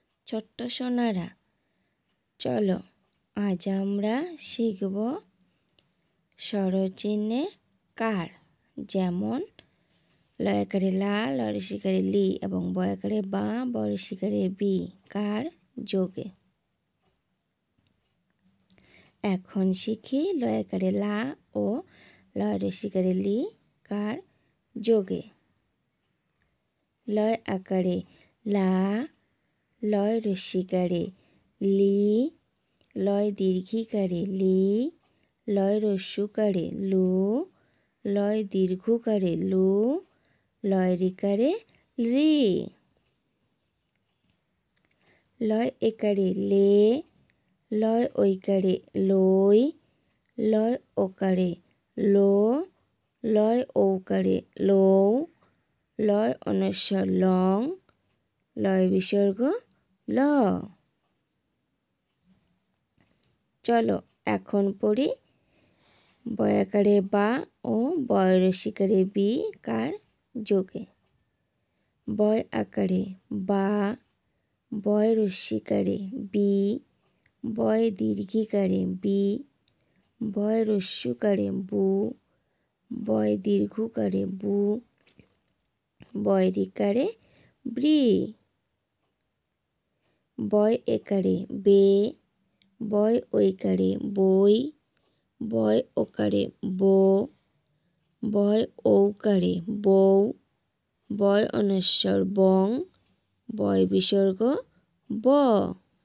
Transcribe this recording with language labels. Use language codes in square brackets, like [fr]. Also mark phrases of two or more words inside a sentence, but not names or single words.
[bn] ছোট্ট সোনারা, চলো আজ আমরা শিখব স্বরচিহ্নের কার, যেমন লয়াকারে লা, লরসিকারে লি এবং বয়াকারে বা, বরসিকারে বি কার যোগে। এখন শিখি লয়াকারে লা ও লরসিকারে লি কার যোগে। লয় আকারে লা, লয় রস্যিকারে লি, লয় দীর্ঘিকারে লি, লয় রস্যুকারে লু, লয় দীর্ঘকারে লু, লয় রিকারে রি। লয় একারে লে, লয় ঐকারে লই, লয় ওকারে লো, লয় ঔকারে লৌ, লয় অনস্বর লং, লয় বিসর্গ ল। চলো এখন পড়ি বয়াকারে বা ও বয়রসিকারে বি কার যোগে। বয় আকারে বা, বয় রস্যিকারে বি, বয় দীর্ঘিকারে বি, বয় রস্যুকারে বু, বয় দীর্ঘকারে বু, বয় রিকারে ব্রি। বয় একারে বে, বয় ঐকারে বই, বয় ওকারে বো, বয় ঔকারে বৌ, বয় অনস্বর বং, বয় বিসর্গ ব।